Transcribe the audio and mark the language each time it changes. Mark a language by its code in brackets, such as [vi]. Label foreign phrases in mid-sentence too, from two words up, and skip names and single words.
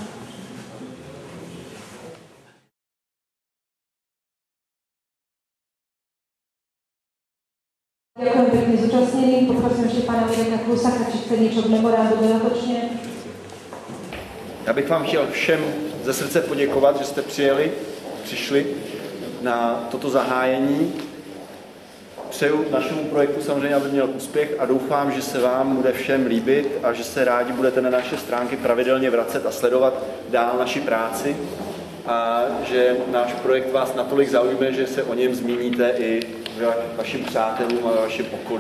[sk] Ďakujem pekne zúčastneným. Poprosím ešte pána Mireka Klusaka, či chce niečo k memorandu dodatočne. [cs] Já bych vám chtěl všem ze srdce poděkovat, že jste přišli na toto zahájení. Přeju našemu projektu samozřejmě, aby měl úspěch a doufám, že se vám bude všem líbit a že se rádi budete na naše stránky pravidelně vracet a sledovat dál naši práci a že náš projekt vás natolik zaujme, že se o něm zmíníte i vašim přátelům a vašem okolí.